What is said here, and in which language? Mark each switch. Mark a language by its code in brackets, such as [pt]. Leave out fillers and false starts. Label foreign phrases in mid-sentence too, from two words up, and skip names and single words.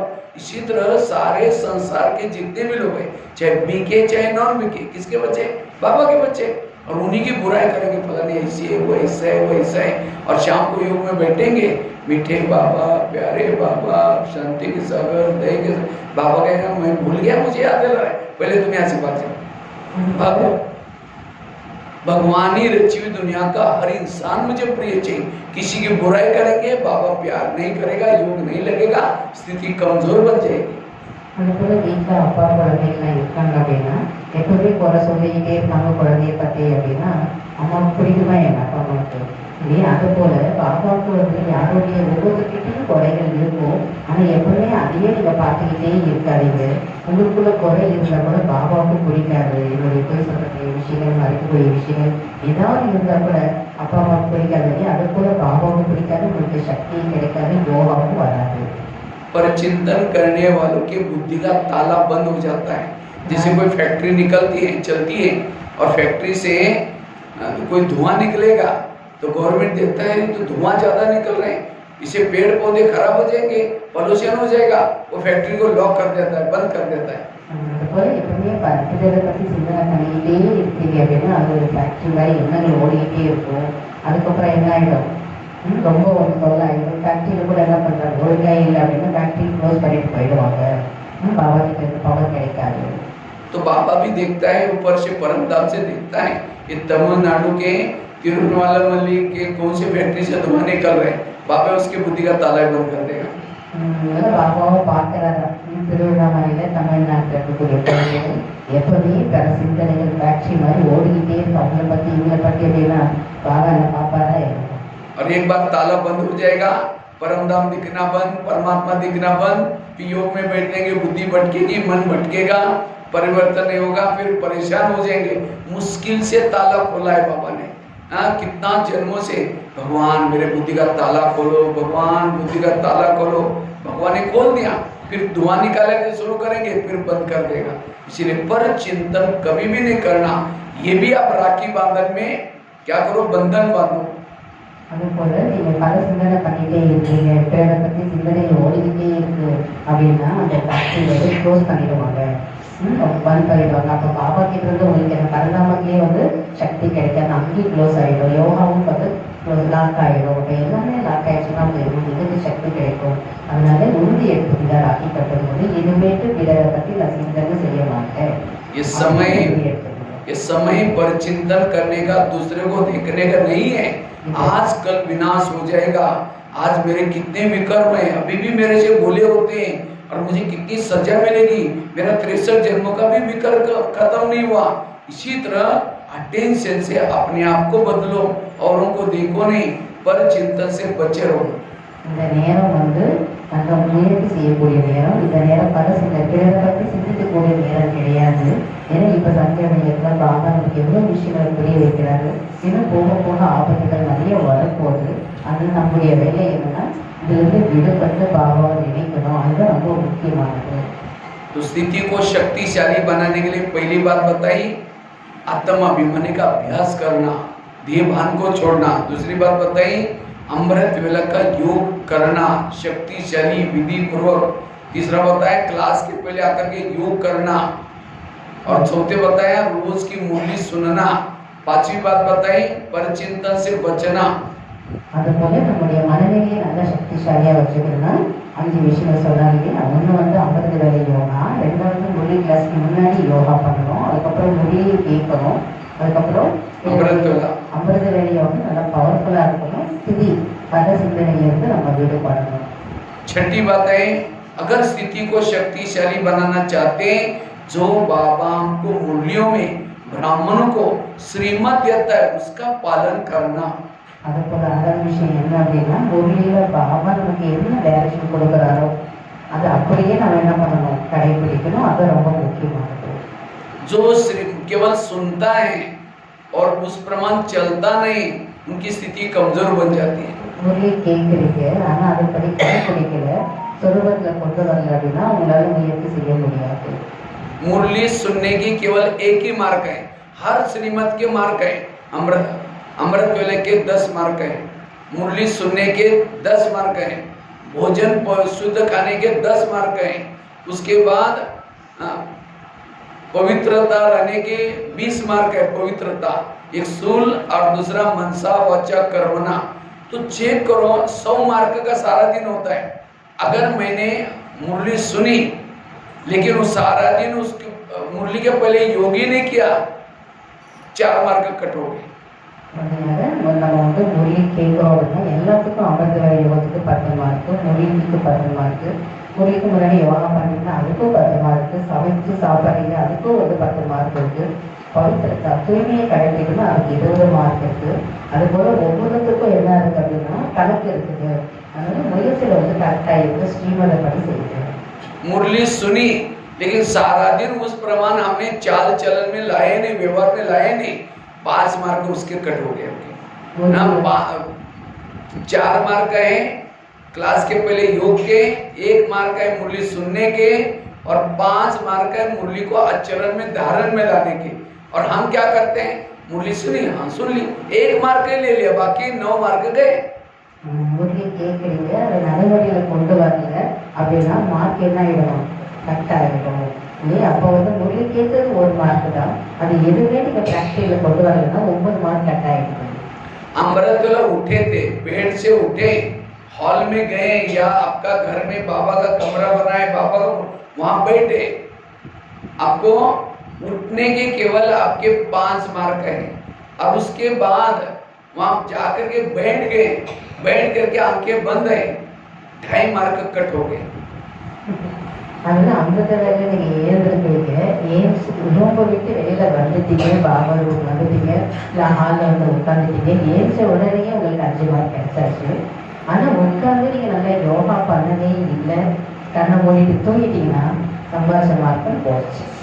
[hi] इसी तरह सारे संसार के जितने भी लोग हैं, चाहे बीके चाहे नॉन बीके, किसके बच्चे, बाबा के बच्चे, और उन्हीं की बुराई करेंगे, पता नहीं ऐसी है वो ऐसा है वो ऐसा है, और शाम को योग में बैठेंगे, मीठे बाबा, प्यारे बाबा, शांति के सागर, दया के सागर, बाबा कहेगा मैं भूल गया, मुझे याद दिला रहा है, पहले तुम यहाँ से भाग जाओ। बाबा भगवानी रची हुई दुनिया का हर इंसान मुझे प्रिय चाहिए, किसी की बुराई करेंगे, बाबा प्यार नहीं करेगा, योग नहीं लगेगा, स्थिति कमजोर बन जाएगी। [ta] அதுபோல வீட்டில் அப்பா குழந்தைங்களாம் இருக்காங்க அப்படின்னா எப்பவுமே குறை சொல்லிக்கிட்டே இருப்பாங்க குழந்தைய பற்றி அப்படின்னா அம்மாவுக்கு பிடிக்குமா எங்கள் அப்பா அம்மாவுக்கு இல்லையா? அதுபோல் பாப்பாவுக்கு வந்து யாருடைய ஒவ்வொருக்கிட்டையும் குறைகள் இருக்கும், ஆனால் எப்பவுமே அதையே நீங்கள் பார்த்துக்கிட்டே இருக்காதீங்க. உங்களுக்குள்ள குறை இருந்தால் கூட பாபாவுக்கு பிடிக்காது, என்னுடைய போய் சொல்லக்கூடிய விஷயங்கள், மறைக்கக்கூடிய விஷயங்கள் ஏதாவது இருந்தால் கூட அப்பா அம்மாவுக்கு பிடிக்காது இல்லையா? அது போல பாபாவுக்கு பிடிக்காது, உங்களுக்கு சக்தி கிடைக்காது, யோகாவும் வராது. [hi] परिचिंतन करने वालों की बुद्धि का ताला बंद हो जाता है। जैसे कोई फैक्ट्री निकलती है, चलती है, और फैक्ट्री से कोई धुआं निकलेगा तो गवर्नमेंट देखता है तो धुआं ज्यादा निकल रहे हैं, इससे पेड़ पौधे खराब हो जाएंगे, पोल्यूशन हो जाएगा, वो फैक्ट्री को लॉक कर देता है, बंद कर देता है। [ta] எப்பவுமே பறக்குறதை பற்றி சிந்தனை பண்ணிக்கிட்டே இருக்கீங்க அப்படின்னா அது ஒரு ஃபேக்ட்ரி மாதிரி எண்ணங்கள் ஓடிக்கிட்டே இருக்கும். அதுக்கப்புறம் என்ன ஆகிடும், ரொம்ப ஒரு தொல்லை ஆகிடும். ஃபேக்ட்ரியில் கூட என்ன பண்ணுறாங்க, ஒழுங்கா இல்லை அப்படின்னா [en] factory close [ta] பண்ணிட்டு போயிடுவாங்க, பாபா கிட்ட இருந்து பவர் கிடைக்காது. [hi] तो बाबा भी देखता है, ऊपर से परम धाम से देखता है, ये तमिलनाडु के तिरुवन्नामलई के कौन से फैक्ट्री से धुआं निकल रहे हैं, बाबा उसकी बुद्धि का ताला बंद कर देगा। [ta] பாபாவை பார்க்குறாரு, திருவண்ணாமலையில் தமிழ்நாட்டில் இருக்கக்கூடிய குழந்தைகள் எப்போதுமே பல சிந்தனைகள் ஃபேக்ட்ரி மாதிரி ஓடிக்கிட்டே இருக்கும், அவங்கள பற்றி இவங்களை பற்றி அப்படின்னா பாபா என்ன பாப்பாரா இருக்கும். [hi] और एक बार ताला बंद हो जाएगा, परम धाम दिखना बंद, परमात्मा दिखना बंद, फिर योग में बैठेंगे, बुद्धि भटकेगी, मन भटकेगा, परिवर्तन नहीं होगा, फिर परेशान हो जाएंगे। मुश्किल से ताला खोला है बाबा ने, कितना जन्मों से, भगवान मेरे बुद्धि का ताला खोलो, भगवान बुद्धि का ताला खोलो, भगवान ने खोल दिया, फिर धुआं निकालने शुरू करेंगे, फिर बंद कर देगा। इसीलिए पर चिंतन कभी भी नहीं करना। ये भी आप राखी बांधन में क्या करो, बंधन बांधो। [ta] அதுபோல் நீங்கள் பல சிந்தனை பண்ணிகிட்டே இருக்கீங்க, பேரை பற்றி சிந்தனை ஓடிக்கிட்டே இருக்கு அப்படின்னா அந்த ஃபேக்ட்ரியை வந்து க்ளோஸ் பண்ணிடுவாங்க, பந்த் பண்ணிடுவாங்க. அப்போ பாபா கிட்ட இருந்து உங்களுக்கு அந்த பரந்தாமத்திலே வந்து சக்தி கிடைக்காது, அங்கேயும் க்ளோஸ் ஆகிடும், யோகாவும் வந்து லாக் ஆகிடும். இப்போ எல்லாமே லாக் ஆகிடுச்சுன்னா உங்களுக்கு இதுக்கு சக்தி கிடைக்கும். அதனால உறுதி எடுத்துக்கிட்டா ராக்கி கட்டும்போது இனிமேட்டு பிறரை பற்றி நான் சிந்தனை செய்ய மாட்டேன். [hi] ये समय पर चिंतन करने का, दूसरे को देखने का नहीं है। आज कल विनाश हो जाएगा। आज मेरे कितने विकर्म हैं, अभी भी मेरे से बोले होते हैं, और मुझे कितनी सजा मिलेगी, मेरा 63 जन्मों का भी विकर्म खत्म नहीं हुआ। इसी तरह अटेंशन से अपने आप को बदलो, औरों को देखो नहीं, पर चिंतन से बचे रहो। [ta] இந்த நேரம் வந்து நம்ம முயற்சி செய்யக்கூடிய நேரம், இந்த நேரம் பல பிறரை பற்றி சிந்திக்கக்கூடிய நேரம் கிடையாது. ஏன்னா இப்போ சந்தியா நேரத்தில் பாபா நமக்கு எவ்வளோ விஷயங்களை புரிய வைக்கிறாரு, இன்னும் போக போக ஆபத்துகள் நிறைய வரப்போகுது. அது நம்முடைய வேலை என்னன்னா இதுலேருந்து விடுபட்டு பாபாவை நினைக்கணும், அதுதான் ரொம்ப முக்கியமானது. [hi] तो स्थिति को शक्तिशाली बनाने के लिए पहली बात बताई, आत्माभिमानी का अभ्यास करना, देहभान को छोड़ना। दूसरी बात बताई, अमृत वेला का योग करना शक्तिशाली विधि पूर्वक। तीसरा बताया क्लास के पहले आकर के योग करना, और चौथे बताया रोज की मुरली सुनना। पांचवी बात बताई परचिंतन से बचना। [ta] அதுபோல நம்முடைய மனநிலையை நல்லா சக்திசாலியாக வச்சுக்கணும்னா 5 விஷயங்கள் சொன்னாங்க. ஒன்று வந்து அமிர்த வேலை யோகா, ரெண்டாவது மொழி கிளாஸ்க்கு முன்னாடி யோகா பண்ணணும், அதுக்கப்புறம் மொழியை கேட்கணும், அதுக்கப்புறம் அமிர்த வேலை யோகா நல்லா பவர்ஃபுல்லாக இருக்கணும், ஸ்திதி பல சிந்தனையிலிருந்து நம்ம விடுபடணும். [hi] छठी बात है, अगर स्थिति को शक्तिशाली बनाना चाहते हैं जो बाबा हमको मुरलियों में ब्राह्मणों को श्रीमत देता है उसका पालन करना। [ta] அது போல அதாவது விஷயம் என்ன அப்படின்னா முரளியில பாபா நமக்கு என்ன டைரக்ஷன் கொடுக்குறாரோ அது அப்படியே நம்ம என்ன பண்ணணும், கடைபிடிக்கணும். அது ரொம்ப முக்கியமானது. [hi] जो केवल सुनता है और उस प्रमाण चलता नहीं, उनकी स्थिति कमजोर बन जाती है। [ta] முரளி கேட்குறீங்க, ஆனா அதுபடி கடைபிடிக்கல, சொருபத்துல கொண்டு வரல அப்படின்னா உங்களால முயற்சி செய்ய முடியாது. [hi] मुरली सुनने की केवल एक ही मार्ग है, हर श्रीमत के मार्ग है। अमृत वेले के 10 मार्ग है, मुरली सुनने के 10 मार्ग है, भोजन शुद्ध खाने के 10 मार्ग है, उसके बाद पवित्रता रहने के 20 मार्ग है। पवित्रता एक स्थूल और दूसरा मनसा वाचा कर्मणा। तो चेक करो 100 मार्ग का सारा दिन होता है। अगर मैंने मुरली सुनी लेकिन वो सारा दिन उसके मुरली के पहले योगी नहीं किया, 4 मार्ग कट हो गए। [ta] நம்ம வந்து முரளி கேட்குறோம் அப்படின்னா எல்லாத்துக்கும் அமிர்த யோகத்துக்கு 10 மார்க்கு, முரளிக்கு 10 மார்க்கு, முரளிக்கு முன்னாடி யோகா பண்ணிங்கன்னா அதுக்கும் 10 மார்க்கு, சமைச்சு சாப்பிட்றீங்க அதுக்கும் வந்து 10 மார்க் இருக்கு, பவித்திரத்தா தூய்மையை கடைபிடிக்கணும் அதுக்கு 20 மார்க் இருக்கு. அது போல ஒவ்வொருத்துக்கும் என்ன இருக்கு அப்படின்னா கணக்கு இருக்குது. அதனால முயற்சியில் வந்து கரெக்டாக இருக்கு, ஸ்ரீமத படி செய்யுது. [hi] मुरली सुनी लेकिन सारा दिन उस प्रमाण हमने चाल चलन में लाए नहीं, व्यवहार में लाए नहीं, 5 मार्क उसके कट हो गए। 4 मार्क है क्लास के पहले योग के, 1 मार्क है मुरली सुनने के और 5 मार्क है मुरली को आचरण में धारण में लाने के। और हम क्या करते हैं, मुरली सुनी, हाँ सुन ली, 1 मार्क ले लिया, बाकी 9 मार्क गए। [ta] முரளி கேட்குறீங்க, அதை நடைமுறையில் கொண்டு வரல அப்படின்னா மார்க் என்ன ஆகிடும், கட் ஆகிடும். அப்போ வந்து முரளி கேட்கறது 1 மார்க் தான், அது எதுவுமே நீங்கள் ப்ராக்டிக்கலில் கொண்டு வரலைன்னா 9 மார்க் கட் ஆகிடும். [hi] अमृतवेला उठे थे, बेड से उठे, हॉल में गए या आपका घर में बाबा का कमरा बना है, बाबा का वहां बैठे, आपको उठने के केवल आपके 5 मार्क है। और उसके बाद वहां जाकर के बैठ गए, बैठ करके आंखें बंद है, 2.5 मार्क कट हो गए। [ta] அதனால அந்த வேலை நீங்கள் ஏந்திருப்பீங்க, ரூம்பை விட்டு வெளியில் வந்துட்டீங்க, பாபா ரூம் வந்துட்டீங்க, இல்லை ஹாலில் வந்து உட்காந்துட்டீங்க, ஏஞ்ச உடனே உங்களுக்கு 5 மார்க் கிடைச்சாச்சு. ஆனால் உட்காந்து நீங்கள் நல்லா யோகா பண்ணவே இல்லை, கண்ணை மூடிட்டு தூங்கிட்டீங்கன்னா சம்பாஷ மார்க்கம் போச்சு.